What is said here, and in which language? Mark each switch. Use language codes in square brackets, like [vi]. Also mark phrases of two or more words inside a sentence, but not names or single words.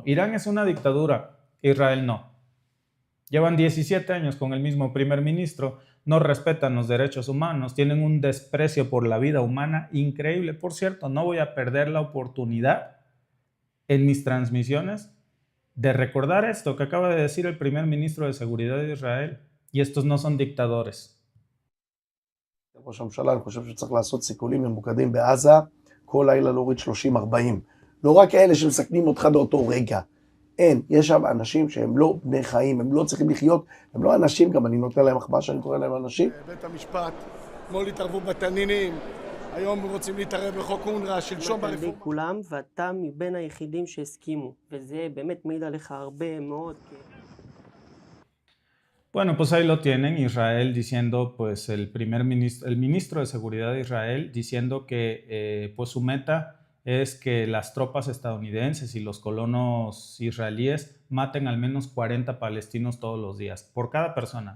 [es] Irán es una dictadura, Israel no. Llevan 17 años con el mismo primer ministro, no respetan los derechos humanos, tienen un desprecio por la vida humana increíble. Por cierto, no voy a perder la oportunidad en mis transmisiones de recordar esto que acaba de decir el primer ministro de Seguridad de Israel, y estos no son dictadores. [he] ראש הממשלה, אני חושב שצריך לעשות סיכולים ממוקדים בעזה, כל לילה להוריד 30-40. לא רק אלה שמסכנים אותך באותו רגע. אין, יש שם אנשים שהם לא בני חיים, הם לא צריכים לחיות, הם לא אנשים, גם אני נותן להם מחמאה שאני קורא להם אנשים. בית המשפט, אתמול התערבו בתנינים, היום רוצים להתערב בחוק אונר"א, שלשום ברפורמה. כולם, ואתה מבין היחידים שהסכימו, וזה באמת מעיד עליך הרבה מאוד. [es] Bueno, pues ahí lo tienen, Israel diciendo, pues el ministro de Seguridad de Israel diciendo que pues su meta es que las tropas estadounidenses y los colonos israelíes maten al menos 40 palestinos todos los días, por cada persona.